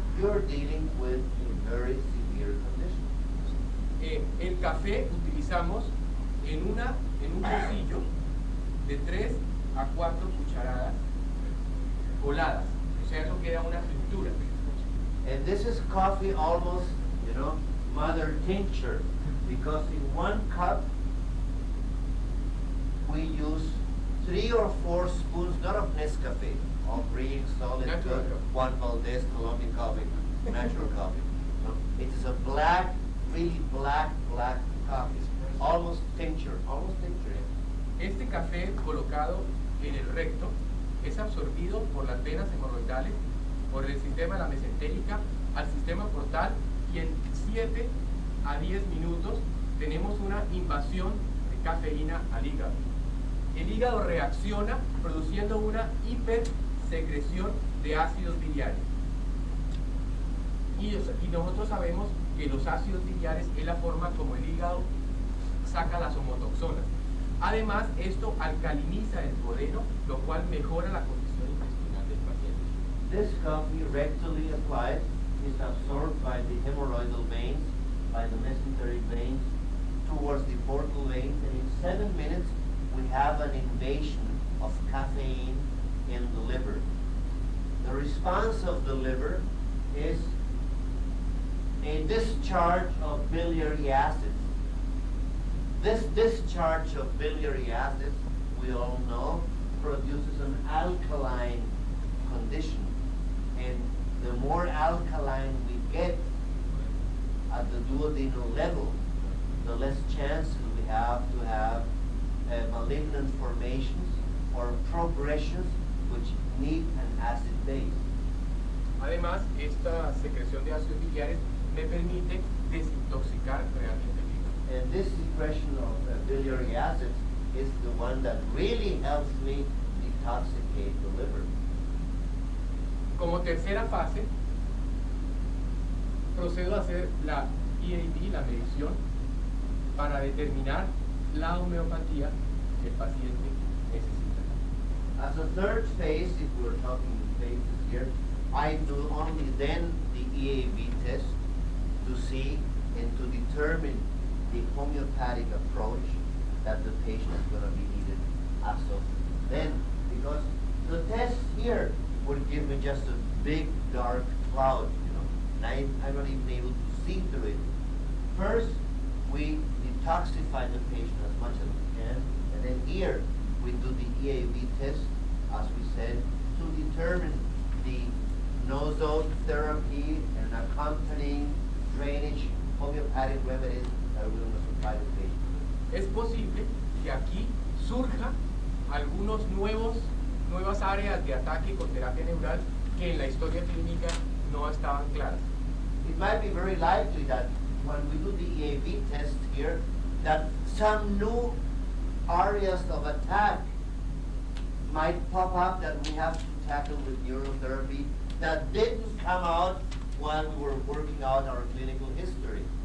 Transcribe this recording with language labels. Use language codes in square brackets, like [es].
[en] You're dealing with a very severe condition. [es] El café utilizamos en un pocillo de 3 a 4 cucharadas coladas. O sea, eso queda una pintura. [en] And this is coffee almost, mother tincture, because in 1 cup we use 3 or 4 spoons, not of Nescafe, of green, solid, Natural good, coffee. Juan Valdez, Colombian coffee, natural coffee. No, it is a black, really black coffee, almost tincture. [es] Este café colocado en el recto es absorbido por las venas hemorroidales, por el sistema de la mesentérica al sistema portal, y en 7 a 10 minutos tenemos una invasión de cafeína al hígado. El hígado reacciona produciendo una hipersecreción de ácidos biliares. Y nosotros sabemos que los ácidos biliares es la forma como el hígado saca las homotoxonas. Además, esto alcaliniza el duodeno, lo cual mejora la condición intestinal del paciente. [en] This coffee rectally applied is absorbed by the hemorrhoidal veins, by the mesenteric veins, towards the portal veins, and in 7 minutes we have an invasion of caffeine in the liver. The response of the liver is a discharge of biliary acids. This discharge of biliary acids, we all know, produces an alkaline condition. And the more alkaline we get at the duodenal level, the less chances we have to have malignant formations or progressions which need an acid base. [es] Además, esta secreción de ácidos biliares me permite desintoxicar realmente el hígado. [en] And this secretion of biliary acids is the one that really helps me detoxicate the liver. [es] Como tercera fase, procedo a hacer la IABDM, la medición, para determinar la homeopatía que el paciente necesita. [en] As a third phase, if we're talking phases here, I do only then the EAB test to see and to determine the homeopathic approach that the patient is going to be needed as of then. Because the test here would give me just a big dark cloud, and I'm not even able to see through it. First, we detoxify the patient as much as we can, and then here we do the EAB test, as we said, to determine the nosotherapy and accompanying drainage homeopathic remedies that we're going to supply the patient. [es] Es posible que aquí surja algunos nuevas áreas de ataque con terapia neural que en la historia clínica no estaban claras. [en] It might be very likely that when we do the EAB test here, that some new areas of attack might pop up that we have to tackle with neurotherapy that didn't come out while we were working out our clinical history.